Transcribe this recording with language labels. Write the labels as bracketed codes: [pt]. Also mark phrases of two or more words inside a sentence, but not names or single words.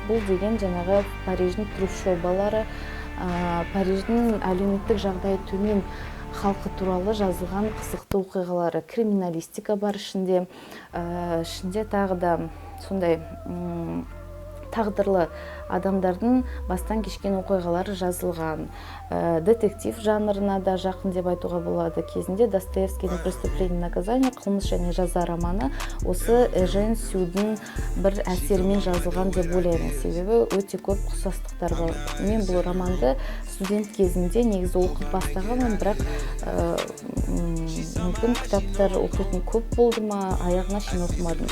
[kk] Бұл деген жаңағы Париждің трущобалары, Париждің әлеуметтік жағдайы төмен халқы туралы жазылған қызықты оқиғалары, криминалистика бар ішінде тағы да сондай тағдырлы адамдардың бастан кешкен оқиғалары жазылған. Детектив жанрына да жақын деп айтуға болады. Кезінде Достоевскийдің «Преступление и наказание», қылмыс және жаза романы осы Эжен Сюдің бір әсерімен жазылған деп ойлаймын. Себебі өте көп ұқсастықтар бар. Мен бұл романды студент кезімде негізі оқып бастағанмын, бірақ мүмкін кітаптар оқитын көп болды ма, аяғына шейін оқымадым.